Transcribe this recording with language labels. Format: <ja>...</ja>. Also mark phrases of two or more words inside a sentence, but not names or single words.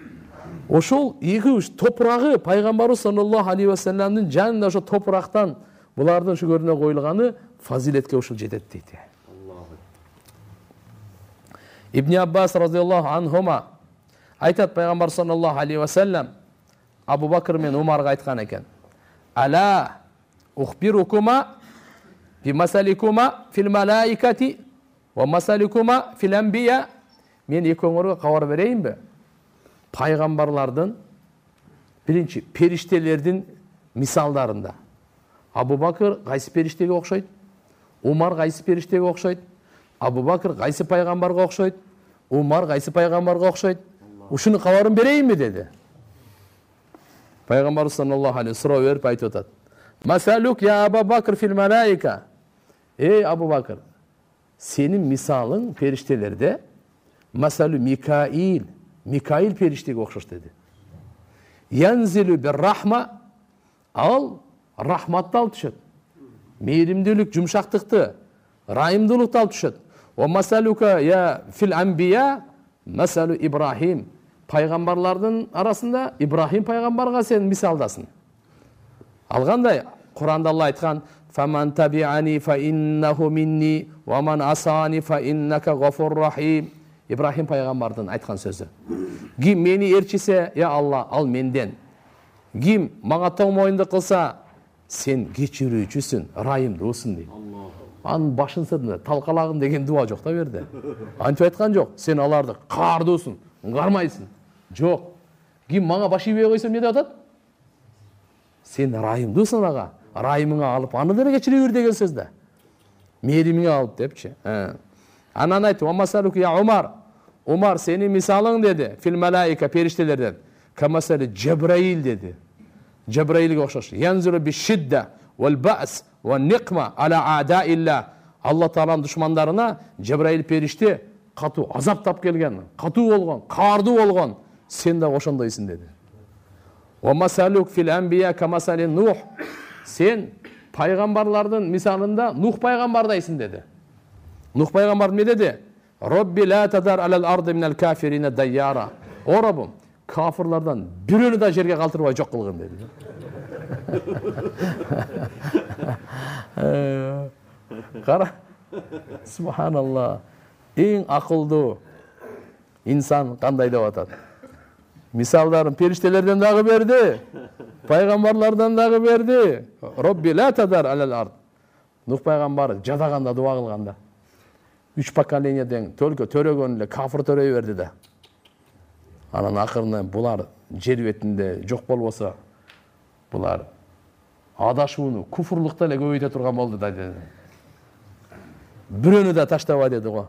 <ky>Ошол эки үч топурагы пайгамбарыбыз</ky> <ar>صلى الله عليه و</ar> <ky>салламдын жанында ошо топурактан булардын шүгөрүнө коюлганы фазилетке ушул жетет дейт. Ибн Аббас</ky> <ar>رضي الله عنهما</ar> <ky>айтат, пайгамбар</ky> <ar>صلى الله عليه وسلم</ar> <ky>Абу Бакыр мен Умарга айткан экен.</ky> <ar>ألا أخبركما بمثليكما في الملائكة ومثليكما في الأنبياء.</ar> <ky>Мен экөөңөргө кабар берейинби? Пайгамбарлардын, биринчи периштелердин мисалдарында. Абу Бакыр кайсы периштеге окшойт? Умар кайсы периштеге окшойт? Абу Бакыр кайсы пайгамбарга окшойт? Умар кайсы пайгамбарга окшойт? Ушуну кабарын берейинби деди. Пайгамбар</ky> <ar>صلى الله عليه</ar> <ky>суроо берип айтып атат.</ky> <ar>مثلك يا أبا بكر في الملائكة.</ar> <ky>Эй Абу Бакр, сенин мисалың периштелерде</ky> <ar>مثل ميكائيل,</ar> <ky>Микаил периштеге окшош деди.</ky> <ar>ينزل بالرحمة,</ar> <ky>ал рахматты алып түшөт. Мейримдүүлүк, жумшактыкты, райымдуулукту алып түшөт.</ky> <ar>ومثلك يا في الأنبياء مثل إبراهيم.</ar> <ky>пайгамбарлардын арасында Ибрахим пайгамбарга сен мисалдасың. Алгандай Куранда Алла айткан:</ky> <ar>"فمن تبعني فإنه مني ومن عصاني فإنك غفور رحيم."</ar> <ky>Ибрахим пайгамбардын айткан сөзү. Ким мени ээрчисе, я Алла, ал менден. Ким мага тоң моюнду кылса, сен кечирүүчүсүн, райымдуусуң дейт. Анын башында талкалагын деген дуа жок да берде. Антип айткан жок, сен аларды каардуусуң, кармайсың. Жок. Ким мага баш ийбей койсо эмне деп атат? Сен райымдуусуң ага. Райымыңа алып, аны деле кечире бер деген сөз да. Мээримиңе алып депчи. Анан айтты:</ky> <ar>"ومثلك يا عمر."</ar> <ky>Умар, сени мисалың деди,</ky> <ar>في الملائكة,</ar> <ky>периштелерден.</ky> <ar>كمثل جبريل деди. Джабраилге окшош. ينزل بالشدة والبأس والنقمة على أعداء الله.</ar> <ky>Алла Тааланын душмандарына Джабраил периште катуу азап тап келген, катуу болгон, каардуу болгон. Сен да ошондойсуң деди.</ky> <ar>ومثلك في الأنبياء كمثل نوح.</ar> <ky>Сен пайгамбарлардын мисалында Нух пайгамбардайсың деди. Нух пайгамбар эмне деди?</ky> <ar>رب لا تذر على الأرض من الكافرين ديارا.</ar> <ky>О Раббым, кафирлардан бирөөнү да жерге калтырбай жок кылгын деди. Кара. Субханалла. Эң акылдуу инсан кандай деп атат? Мисалдарын периштелерден дагы берди, пайгамбарлардан дагы берди.</ky> <ar>رب لا تذر على الأرض.</ar> <ky>Нух пайгамбар жадаганда дуа кылганда 3 поколениядан төрөгөн эле кафир төрөй берди да. Анан акырында булар жер бетинде жок болбосо, булар адашууну, куфурлукту эле көбөйтө турган болду да деди. Бирөөнү да таштабай деди го.</ky>